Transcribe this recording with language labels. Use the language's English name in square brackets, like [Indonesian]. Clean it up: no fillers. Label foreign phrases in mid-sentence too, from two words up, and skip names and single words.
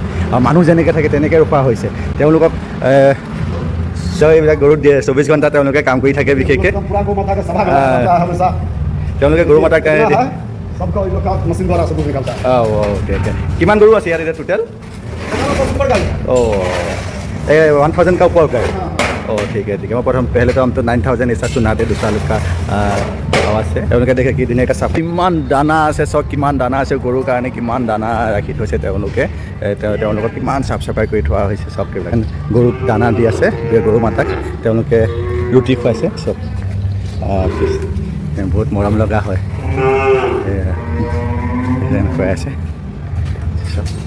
[Assamese] আৰু মানুহ যেনেকৈ থাকে তেনেকৈ ৰখা হৈছে তেওঁলোকক। এইবিলাক গৰুত দিয়ে 24 ঘণ্টা তেওঁলোকে কাম কৰি থাকে। বিশেষকৈ তেওঁলোকে গৰু মাতাৰ কাৰণে কিমান গৰু আছে ইয়াত এতিয়া টোটেল? [Hindi] 1000 का ऊपर का है। ठीक है। मैं पहले तो हम तो 9000 ऐसा सुना थे दूसरा लोग का आवाज़ से। [Assamese] তেওঁলোকে দেখে কি ধুনীয়াকৈ চাফ, কিমান দানা আছে, চব কিমান দানা আছে গৰুৰ কাৰণে, কিমান দানা ৰাখি থৈছে তেওঁলোকে। তেওঁলোকক কিমান চাফ চাফাই কৰি থোৱা হৈছে। চব গৰুক দানা দি আছে, গৰু মাতাক তেওঁলোকে ৰুটি খুৱাইছে চব। বহুত মৰম লগা হয়, খুৱাই আছে চব।